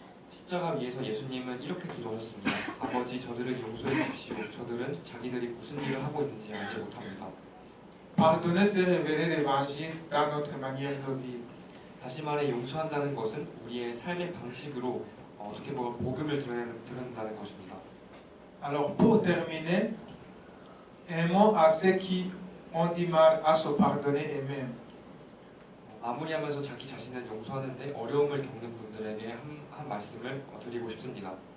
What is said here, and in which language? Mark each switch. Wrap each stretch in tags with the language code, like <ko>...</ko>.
<ko>십자가 위에서 예수님은 이렇게 기도하셨습니다. 아버지, 저들을 용서해 주십시오. 저들은 자기들이 무슨 일을 하고 있는지 알지 못합니다.</ko> <fr>Pardonner, c'est révéler l'évangile dans notre manière de vivre.</fr> <ko>다시 말해 용서한다는 것은 우리의 삶의 방식으로 어떻게 보면 복음을 드러낸다는 것입니다.</ko> <fr>Alors pour terminer, un mot à ceux qui ont du mal à se pardonner eux-mêmes.</fr> <ko>마무리하면서 자기 자신을 용서하는데 어려움을 겪는 분들에게 한 말씀을 드리고 싶습니다.</ko>